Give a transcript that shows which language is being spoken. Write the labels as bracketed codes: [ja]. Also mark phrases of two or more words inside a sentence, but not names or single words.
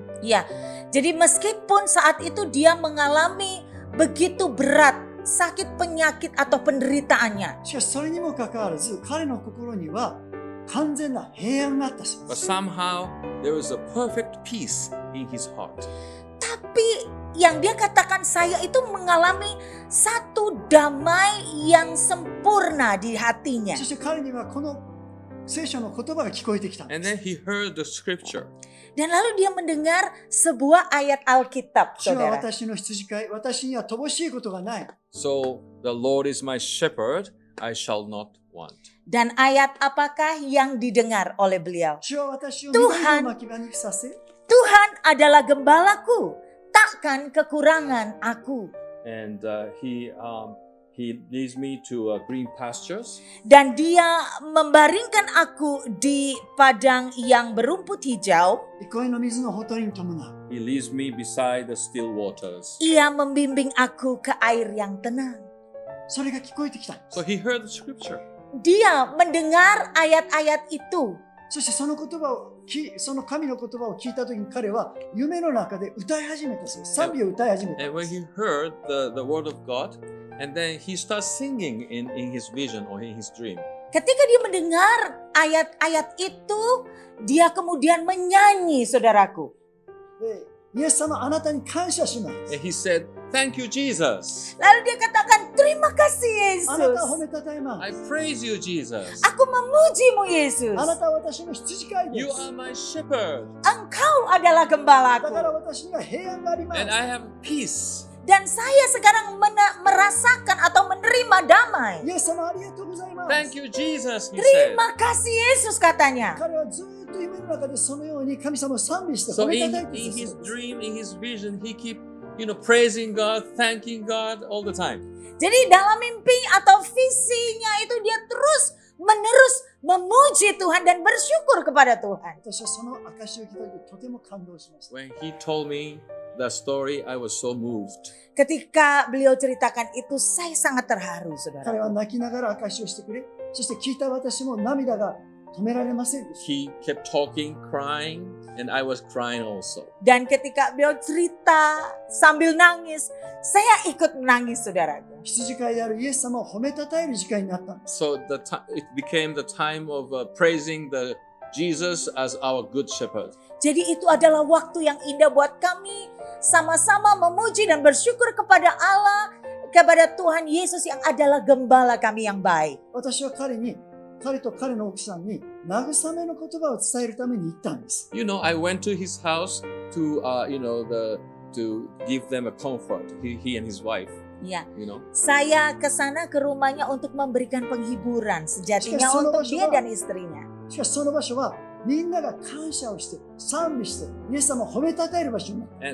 [id] Ya, jadi meskipun saat itu dia mengalami begitu berat sakit penyakit atau penderitaannya, [ja] しかしそれにもかかわらず、彼の心には完全な平安があったそうで [en] But [ja] す。 [en] somehow there was a perfect peace in his heart. [id] tapi yang dia katakan saya itu mengalami satu damai yang sempurna di hatinya. [ja] そして彼にはこの聖書の言葉が聞こえてきたんで [en] And [ja] す。 [en] then he heard the scripture. [id] Dan lalu dia mendengar sebuah ayat Alkitab, [ja] 主は [id] saudara. [ja] 私の羊飼い、私には乏しいことがない。 [en] So the Lord is my shepherd, I shall not want. [id] Dan ayat apakah yang didengar oleh beliau? [ja] 主は私を [id] Tuhan [ja] 緑の牧場にさせ、 [id] Tuhan adalah gembalaku, takkan kekurangan aku. [en] And he leads me to green pastures. [id] Dan dia membaringkan aku di padang yang berumput hijau. [ja] 憩いの水のほとりに伴う。 [en] He leads me beside the still waters. [id] Ia membimbing aku ke air yang tenang. [ja] それが聞こえてきたんで [en] So [ja] す。 [en] he heard the scripture. [id] Dia mendengar ayat-ayat itu. [ja] そしてその言葉をその神の言葉を聞いた時に彼は夢の中で歌い始めたそうです。賛美を歌い始めた [en] And [ja] んで [en] when [ja] す。 [en] he heard the word of God, and then he starts singing in his vision or in his dream. [id] Ketika dia mendengar ayat-ayat itu, dia kemudian menyanyi, saudaraku. [ja] でイエス様あなたに感謝します。 [en] And he said, "Thank you, Jesus. [id] Lalu dia katakan, terima kasih [ja] あなたを褒 [id] Yesus. [ja] めたたえま [en] I [ja] す。 [en] praise you, Jesus. [id] Aku memujimu Yesus. [ja] あなたは私の羊飼いで [en] You [ja] す。 [en] are my shepherd, [id] Engkau adalah [ja] だから [id] gembalaku. [ja] 私には平安がありま [en] and [ja] す。 [en] I have peace." [id] Dan saya sekarang merasakan atau menerima damai. [ja] イエス様ありがとうございます。 [en] Thank you, Jesus, he said. [id] Terima kasih Yesus katanya. [ja] 彼はずっと夢の中でそのように神様を賛美して [en] So [ja] 褒め [en] in, [ja] たたえて [en] in [ja] いた [en] his [ja] そうです。 [en] dream, in his vision, he keep, praising God, thanking God all the time. [id] Jadi dalam mimpi atau visinya itu dia terus menerus memuji Tuhan dan bersyukur kepada Tuhan. [ja] 私はその証を聞いた時とても感動しました。 [en] When he told me the story, I was so moved. [id] Ketika beliau ceritakan itu, saya sangat terharu, [ja] 彼 [id] saudara. [ja] は泣きながら証をしてくれ、そして聞いた私も涙が止められませんでした。 [en] He kept talking, crying, and I was crying also. Dan ketika beliau cerita sambil nangis, saya ikut menangis, saudaraku. 羊飼いであるイエス様を褒めたたえる時間になったんです。 So it became the time of praising the Jesus as our good shepherd. Jadi itu adalah waktu yang indah buat kami sama-sama memuji dan bersyukur kepada Allah, kepada Tuhan Yesus yang adalah gembala kami yang baik. 私は彼と彼の奥さんに慰めの言葉を伝えるために行ったんです。 I went to his house to, to give them a comfort. He and his wife. [id] Ya, [en] You know. [id] saya ke sana ke rumahnya untuk memberikan penghiburan sejatinya Jika untuk sono dia basho dan istrinya. [ja] しかしその場所はみんなが感謝をして賛美してイエス様を褒めたたえる場所になった。